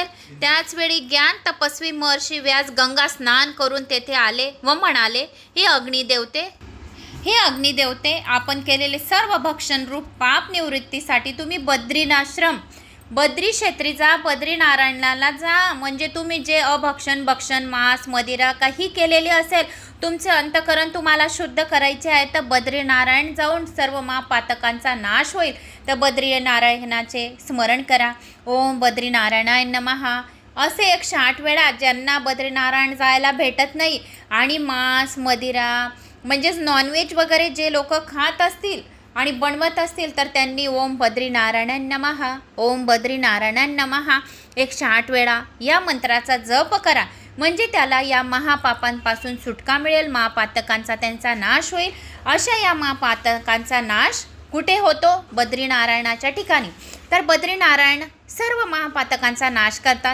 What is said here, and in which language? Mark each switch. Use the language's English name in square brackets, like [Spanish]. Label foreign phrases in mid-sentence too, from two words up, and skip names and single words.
[Marathi] त्याचवेळी ज्ञान तपस्वी महर्षी व्यास गंगा स्नान करून तेथे आले व म्हणाले, हे अग्निदेवते, आपण केलेले सर्व भक्षण रूप पाप निवृत्तीसाठी तुम्ही बद्री क्षेत्री जा, बद्रीनारायणाला जा. म्हणजे तुम्ही जे भक्षण मांस मदिरा काही केलेले असेल, तुमचे अंतकरण तुम्हाला शुद्ध करायचे आहे तर बद्रीनारायण जाऊन सर्व महापातकांचा नाश होईल. तर बद्रीनारायणाचे स्मरण करा. [Sanskrit] ओम बद्रीनारायणाय नमः [Marathi] असे 108 वेळा. ज्यांना बद्रीनारायण जायला भेटत नाही आणि मांस मदिरा म्हणजेच नॉनव्हेज वगैरे जे लोक खात असतील आणि बनवत असतील तर त्यांनी [Sanskrit] ओम बद्रीनारायणाय नमः, ओम बद्रीनारायणाय नमः [Marathi] 108 वेळा या मंत्राचा जप करा. म्हणजे त्याला या महापापांपासून सुटका मिळेल, महापातकांचा त्यांचा नाश होईल. अशा या महापातकांचा नाश कुठे होतो? बद्रीनारायणाच्या ठिकाणी. तर बद्रीनारायण सर्व महापातकांचा नाश करतात.